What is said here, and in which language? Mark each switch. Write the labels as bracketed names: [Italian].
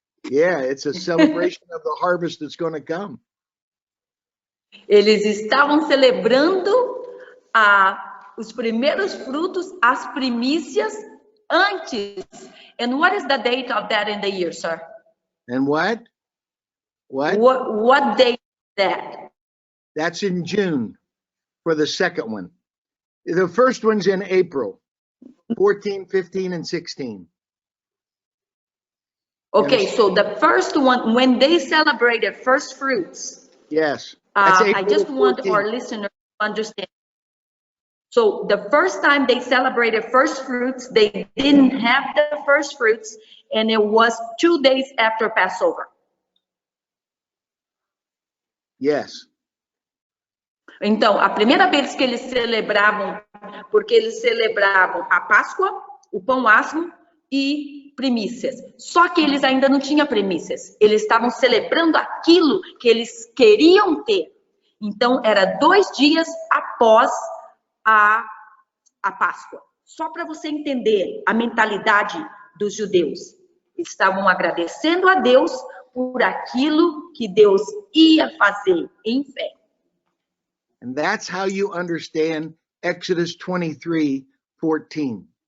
[English] Yeah, it's a celebration of the harvest that's going to come. [Portuguese] Eles estavam celebrando os primeiros frutos, as primícias, antes. [English] And what is the date of that in the year, sir? And what? What date is that? That's in June for the second one. The first one's in April, 14, 15, and 16. Okay, Yes. so the first one, when they celebrated first fruits, Yes. I April just want 14th. our listeners to understand. So the first time they celebrated first fruits, they didn't have the first fruits, and it was 2 days after Passover. Yes. [Portuguese] Então, a primeira vez que eles celebravam, porque eles celebravam a Páscoa, o pão asmo e primícias. Só que eles ainda não tinham primícias. Eles estavam celebrando aquilo que eles queriam ter. Então, era 2 dias após a Páscoa. Só para você entender a mentalidade dos judeus. Eles estavam agradecendo a Deus por aquilo que Deus ia fazer em fé. [English] And that's how you understand Exodus 23:14.